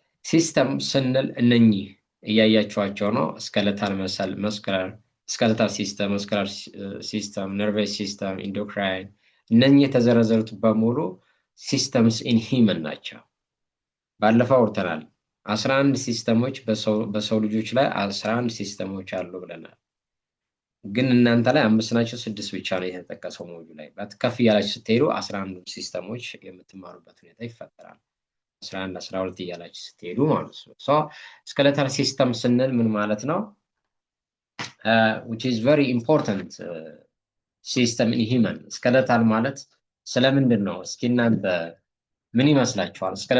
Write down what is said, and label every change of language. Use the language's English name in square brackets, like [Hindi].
[Amharic] System ስንል እነኚህ እያያችኋቸው ነው። [English] skeletal muscle, skeletal system, muscular system, nervous system, endocrine [Amharic] እነኚህ የተዘረዘሩት በሙሉ systems in human ናቸው። ባለፈው አውርተናል 11 ሲስተሞች በሰው ልጆች ላይ 11 ሲስተሞች አሉ ብለናል። ግን እናንተ ላይ 5 ናቸው 6 ብቻ ነው የተጠቀሰው ሞጁ ላይ ከፍ ያላችሁ ስትሄዱ 11 ሲስተሞች የምትማሩበት ሁኔታ ይፈጠራል። 11 12 ያላችሁ ስትሄዱ ማለት ነው። [English] so skeletal system [Amharic] ስንል ምን ማለት ነው? [English] Which is very important system in human. [Amharic] skeletal ማለት ስለምንድን ነው? እስኪ እናንተ ምን ይመስላችኋል?